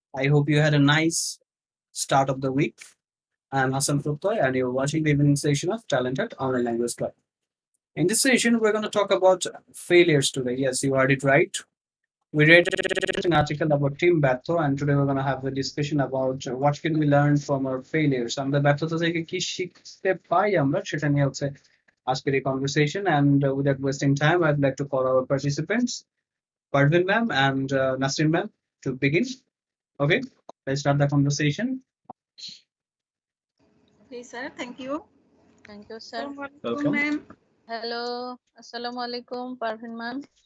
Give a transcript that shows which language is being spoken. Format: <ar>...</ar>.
<en>I hope you had a nice start of the week. I'm Hassan Prottoy, and you're watching the evening session of TalentHut Online Language Club. In this session, we're going to talk about failures today. Yes, you heard it right. We read an article about Team Batho, and today we're going to have a discussion about what can we learn from our failures.</en> <bn>আমরা ব্যর্থতা থেকে কি শিখতে পাই আমরা সেটা নিয়ে হচ্ছে আজকের এই conversation.</bn> <en>And without wasting time, I'd like to call our participants, Parvin ma'am and Nasrin ma'am, to begin. Okay, let's start the conversation. Okay, sir. Thank you. Thank you, sir. Welcome. ma'am. Hello. Assalamu alaikum, Parvin ma'am.</en>